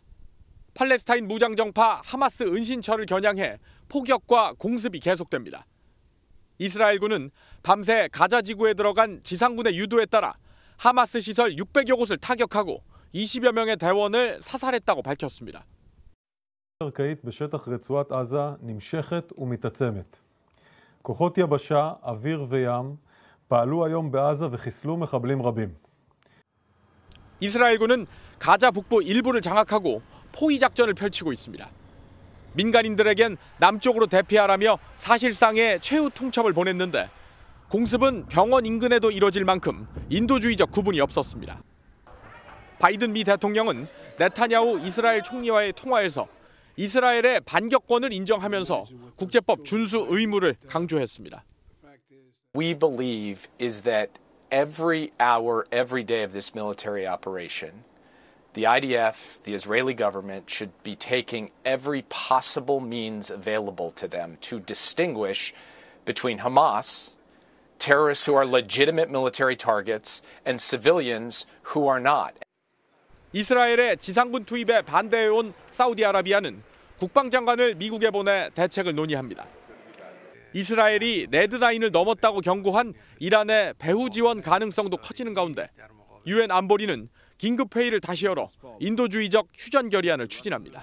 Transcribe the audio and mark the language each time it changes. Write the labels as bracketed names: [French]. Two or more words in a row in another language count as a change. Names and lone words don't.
[Korean] 팔레스타인 무장정파 하마스 은신처를 겨냥해 포격과 공습이 계속됩니다. 이스라엘군은 밤새 가자 지구에 들어간 지상군의 유도에 따라 하마스 시설 600여 곳을 타격하고 20여 명의 대원을 사살했다고 밝혔습니다. [Hebrew] קרקעית בשטח רצועת עזה נמשכת ומתעצמת. כוחות יבשה, אוויר וים פעלו היום בעזה וחיסלו מחבלים רבים. [Korean] 이스라엘군은 가자 북부 일부를 장악하고 포위 작전을 펼치고 있습니다. 민간인들에겐 남쪽으로 대피하라며 사실상의 최후 통첩을 보냈는데 공습은 병원 인근에도 이뤄질 만큼 인도주의적 구분이 없었습니다. 바이든 미 대통령은 네타냐후 이스라엘 총리와의 통화에서 이스라엘의 반격권을 인정하면서 국제법 준수 의무를 강조했습니다. [English] We believe is that every hour, every day of this military operation, the IDF, the Israeli government, should be taking every possible means available to them to distinguish between Hamas, terrorists who are legitimate military targets, and civilians who are not. [Korean] 이스라엘의 지상군 투입에 반대해온 사우디아라비아는 국방장관을 미국에 보내 대책을 논의합니다. 이스라엘이 레드라인을 넘었다고 경고한 이란의 배후 지원 가능성도 커지는 가운데 유엔 안보리는 긴급회의를 다시 열어 인도주의적 휴전 결의안을 추진합니다.